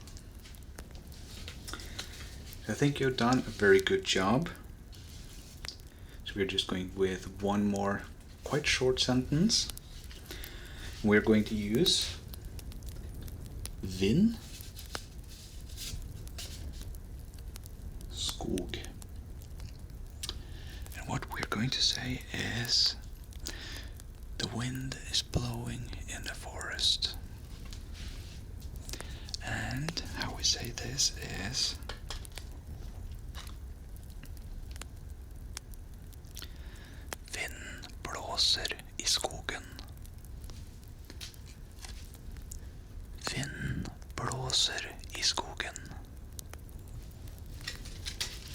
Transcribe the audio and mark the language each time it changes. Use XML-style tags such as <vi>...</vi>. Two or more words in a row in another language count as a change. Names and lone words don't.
<en>I think you've done a very good job. So we're just going with one more quite short sentence. We're going to use vind, skog. And what we're going to say is, the wind is blowing in the forest. And how we say this is,</en> <no>vind blåser I skogen. Vind blåser I skogen.</no>